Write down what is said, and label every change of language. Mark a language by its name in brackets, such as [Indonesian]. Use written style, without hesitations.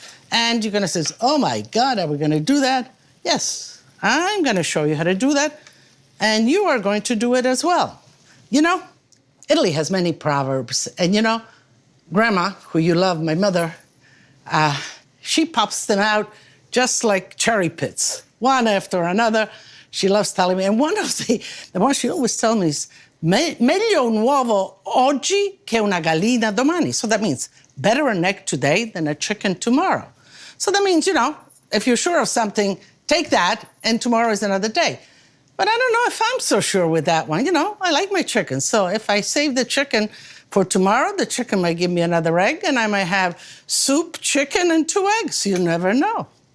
[English] And you're gonna say, oh my God, are we gonna do that? Yes, I'm gonna show you how to do that. And you are going to do it as well. You know, Italy has many proverbs. And you know, Grandma, who you love, my mother, she pops them out just like cherry pits, one after another. She loves telling me. And one of the ones she always tells me is, [Italian] meglio un uovo oggi che una gallina domani. [English] So that means better an egg today than a chicken tomorrow. So that means, you know, if you're sure of something, take that, and tomorrow is another day. But I don't know if I'm so sure with that one. You know, I like my chicken. So if I save the chicken for tomorrow, the chicken might give me another egg, and I might have soup, chicken, and 2 eggs. You never know.